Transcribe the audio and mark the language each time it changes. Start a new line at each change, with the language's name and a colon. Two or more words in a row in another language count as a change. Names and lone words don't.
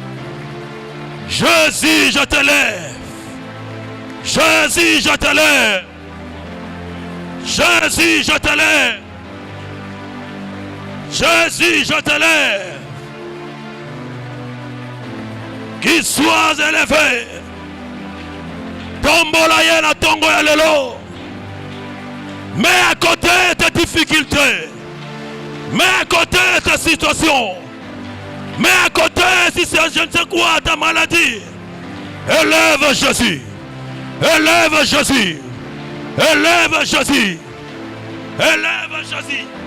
French: Jésus, je te lève. Jésus, je te lève. Jésus, je te lève. Jésus, je te lève. Qu'il soit élevé.
Lingala: Tombola yena tongo ya lelo.
French: Mets à côté tes difficultés. Mets à côté tes situations. Mets à côté si c'est je ne sais quoi ta maladie. Élève Jésus. Élève Jésus. Élève Jésus. Élève Jésus.